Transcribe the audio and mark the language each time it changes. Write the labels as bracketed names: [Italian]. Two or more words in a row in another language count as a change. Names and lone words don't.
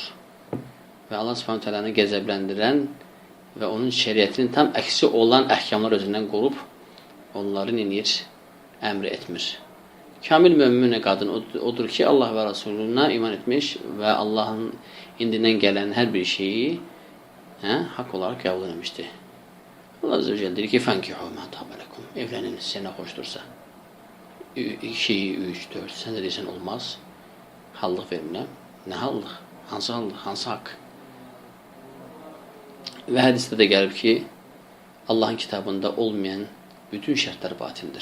[Azerbaijani] Və Allah Subhanahu Taala'nı qəzəbləndirən və onun şəriətinin tam əksi olan əhkamlar özündən qorub, onları inir, əmr etmir. Kamil möminə qadın odur ki, Allah və Rasuluna iman etmiş və Allahın indindən gələn hər bir şeyi haqq olaraq qəbul etmişdir. Allah [Arabic] عز وجل [Azerbaijani] deyir ki, [Arabic] فَانْكِحُوا مَا طَابَ لَكُمْ [Azerbaijani] Evləniniz, sənə xoşdursa. 2, 3, 4, sən də deyirsən olmaz. Hallıq vermirəm. Nə hallıq? Hansı hallıq? Hansı haqq? Və hədisdə də gəlib ki, Allahın kitabında olmayan bütün şərtlər batildir.